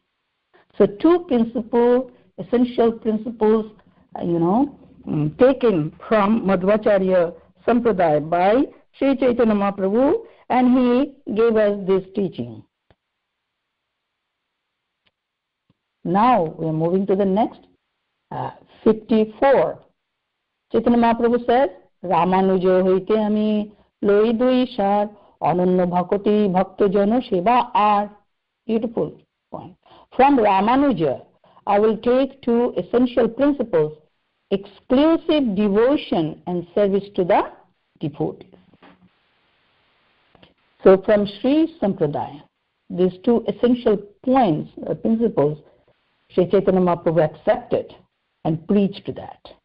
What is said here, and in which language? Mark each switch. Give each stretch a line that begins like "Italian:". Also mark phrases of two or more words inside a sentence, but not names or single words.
English: So 2 essential principles, taken from Madhvacharya Sampradaya by Sri Chaitanya Mahaprabhu, and he gave us this teaching. Now we are moving to the next, 54.
Bangla: Chaitanya Mahaprabhu says, রামানুজ হৈতে আমি লই দুই সার অনন্য ভক্তি ভক্তজন সেবা আর.
English: Beautiful point. From Ramanuja, I will take 2 essential principles: exclusive devotion and service to the devotees. So from Sri Sampradaya, these 2 essential points or principles, Sri Chaitanya Mahaprabhu accepted and preached that.